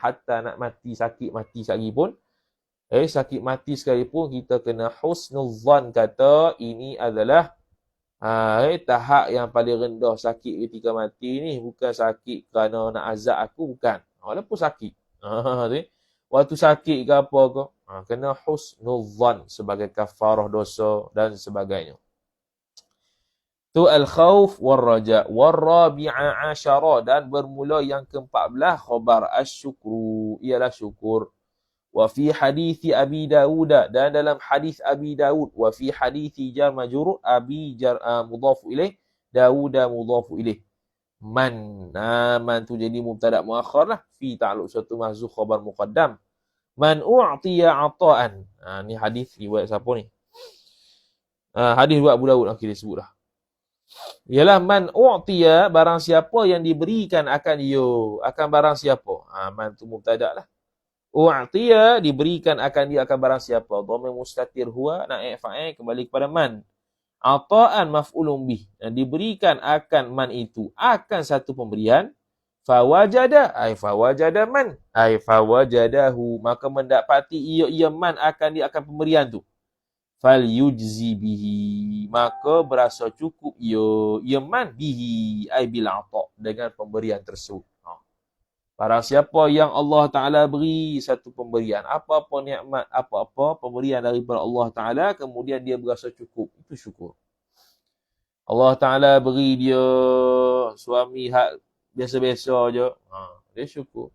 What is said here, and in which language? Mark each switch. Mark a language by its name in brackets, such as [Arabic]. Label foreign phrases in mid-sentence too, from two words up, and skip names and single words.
[Malay] Hatta nak mati, sakit mati sekali pun sakit mati sekalipun kita kena [Arabic] حسن الظن [Malay] kata ini adalah tahap yang paling rendah sakit ketika mati ni. Bukan sakit kerana nak azab aku, bukan. Walaupun sakit. Waktu sakit ke apa ke, kena [Arabic] حسن الظن [Malay] sebagai kafarah dosa dan sebagainya. Tu [Arabic] الخوف والرجاء. والرابع عشر [Malay] dan bermula yang ke-14 [Arabic] خبر الشكر [Malay] ialah syukur. [Arabic] وفي حديث أبي داود [Malay] dan dalam hadis Abi Dawud [Arabic] وفي حديث جار مجرور أبي جار مضاف إليه داود مضاف إليه من [Malay] tu jadi [Arabic] مبتدأ مؤخر lah في تعلق satu محذوف خبر مقدم من أعطي عطاء. [Malay] Ni hadis riwayat siapa ni? Hadis riwayat Abu Dawud akhir disebut dah. Ialah [Arabic] من أعطي [Malay] barang siapa yang diberikan akan barang siapa. Man tu mubtada lah. U'tiya diberikan akan dia akan barang siapa. [Arabic] ضمير مستتر هو نائب فاعل [Malay] kembali kepada man. [Arabic] عطاء مفعول به. [Malay] Dan diberikan akan man itu akan satu pemberian. [Arabic] فوجد أي فوجد من أي فوجده [Malay] maka mendapati ia man akan dia akan pemberian tu. [Arabic] فليجزئ به [Malay] maka berasa cukup ia [Arabic] من به أي بالعطاء [Malay] dengan pemberian tersebut. Barang siapa yang Allah Ta'ala beri satu pemberian, apa-apa nikmat, apa-apa pemberian daripada Allah Ta'ala, kemudian dia berasa cukup, itu syukur. Allah Ta'ala beri dia suami hak biasa-biasa je, dia syukur.